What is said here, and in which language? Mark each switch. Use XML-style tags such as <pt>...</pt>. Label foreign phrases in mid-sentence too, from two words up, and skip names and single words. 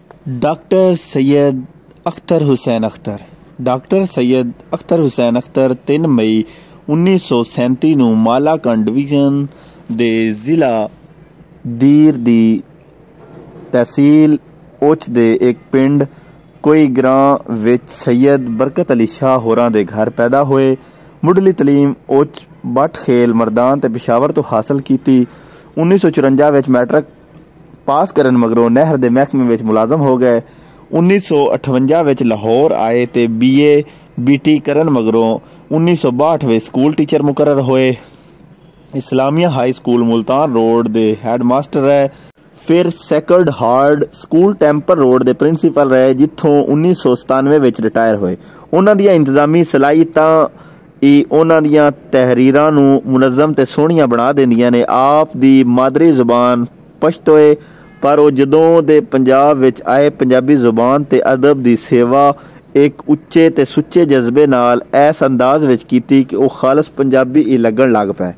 <pa>डॉक्टर सैयद अख्तर हुसैन अख्तर। डॉक्टर सैयद अख्तर हुसैन अख्तर 3 मई 1937 ਨੂੰ ਮਾਲਾਕੰਡ ਡਿਵੀਜ਼ਨ ਦੇ ਜ਼ਿਲ੍ਹਾ ਦੀਰ ਦੀ ਤਹਿਸੀਲ ਉਚ ਦੇ ਇੱਕ ਪਿੰਡ ਕੋਈ ਗ੍ਰਾਂ ਵਿੱਚ ਸੈयद ਬਰਕਤ ਅਲੀ ਸ਼ਾਹ ਹੋਰਾਂ ਦੇ ਘਰ ਪੈਦਾ ਹੋਏ। ਮੁੱਢਲੀ ਤਾਲੀਮ ਉਚ ਬੱਟ ਖੇਲ ਮਰਦਾਨ ਤੇ ਪਿਸ਼ਾਵਰ ਤੋਂ ਹਾਸਲ ਕੀਤੀ। 1954 ਵਿੱਚ ਮੈਟ੍ਰਿਕ ਪਾਸ ਕਰਨ ਮਗਰੋਂ ਨਹਿਰ ਕੇ ਮਹਿਕਮੇ ਮੇਂ ਮੁਲਾਜ਼ਮ ਹੋ ਗਏ। 1958 ਮੇਂ ਲਾਹੌਰ ਆਏ ਤੋ BA BT ਕਰਨ ਮਗਰੋਂ 1962 ਮੇਂ ਸਕੂਲ ਟੀਚਰ ਮੁਕੱਰਰ ਹੋਏ। ਇਸਲਾਮੀਆ ਹਾਈ ਸਕੂਲ ਮੁਲਤਾਨ ਰੋਡ ਕੇ ਹੈਡ ਮਾਸਟਰ ਰਹੇ। ਫਿਰ ਸੈਕਰਡ ਹਾਰਟ ਸਕੂਲ ਟੈਂਪਰ ਰੋਡ ਕੇ ਪ੍ਰਿੰਸੀਪਲ ਰਹੇ, ਜਿਥੋਂ 1997 ਮੇਂ ਰਿਟਾਇਰ ਹੋਏ। ਉਨ੍ਹਾਂ ਦੀਆਂ ਇੰਤਜ਼ਾਮੀ ਸਲਾਹੀਅਤਾਂ ਉਨ੍ਹਾਂ ਦੀਆਂ ਤਹਿਰੀਰਾਂ ਨੂੰ ਮੁਨਜ਼ਮ ਤੇ ਸੋਹਣੀਆਂ ਬਣਾ ਦਿੰਦੀਆਂ ਨੇ। ਆਪ ਦੀ ਮਾਦਰੀ ਜ਼ੁਬਾਨ ਪਸ਼ਤੋ ਹੈ, ਪਰ ਉਹ ਜਦੋਂ ਦੇ ਪੰਜਾਬ ਵਿਚ ਆਏ ਪੰਜਾਬੀ ਜ਼ੁਬਾਨ ਤੇ ਅਦਬ ਦੀ ਸੇਵਾ ਇਕ ਉੱਚੇ ਤੇ ਸੁੱਚੇ ਜਜ਼ਬੇ ਨਾਲ ਐਸ ਅੰਦਾਜ਼ ਵਿਚ ਕੀਤੀ ਕਿ ਉਹ ਖ਼ਾਲਸ ਪੰਜਾਬੀ ਹੀ ਲੱਗਣ ਲੱਗ ਪਏ।</pa>